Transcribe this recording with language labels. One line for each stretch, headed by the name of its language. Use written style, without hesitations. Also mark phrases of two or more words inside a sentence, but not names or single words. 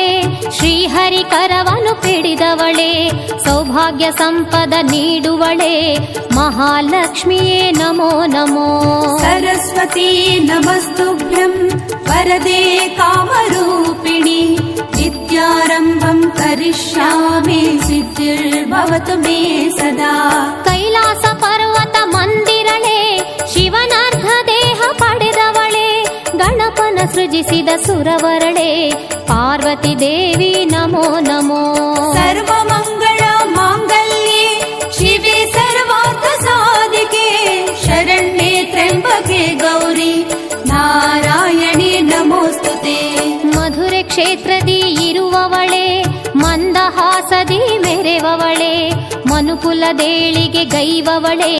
Kannada: ಶ್ರೀಹರಿ ಕರವನು ಪಿಡಿದವಳೆ ಸೌಭಾಗ್ಯ ಸಂಪದ ನೀಡುವಳೆ ಮಹಾಲಕ್ಷ್ಮಿಯೇ ನಮೋ ನಮೋ।
Sanskrit: सरस्वती नमस्तुभ्यं वरदे कामरूपिणी विद्यारम्भं करिष्यामि सिद्धिर्भवतु मे सदा।
Kannada: ಕೈಲಾಸ ಪರ್ವತ ಮಂದಿರಳೆ ಶಿವನರ್ಧ ದೇಹ ಪಡೆದವಳೆ ಗಣಪನ ಸೃಜಿಸಿದ ಸುರವರಳೆ ಪಾರ್ವತಿ ದೇವಿ ನಮೋ ನಮೋ।
Sanskrit: ಸರ್ವಮಂಗಳ ಮಾಂಗಲ್ಯೆ ಶಿವೆ ಸರ್ವಾರ್ಥ ಸಾಧಿಕೆ ಶರಣ್ಯೆ ತ್ರ್ಯಂಬಕೆ ಗೌರಿ ನಾರಾಯಣ
Kannada: ಕ್ಷೇತ್ರದಿ ಇರುವವಳೆ, ಮಂದಹಾಸದಿ ಮೆರೆವವಳೆ, ಮನುಕುಲದೇಳಿಗೆ ಗೈವವಳೆ.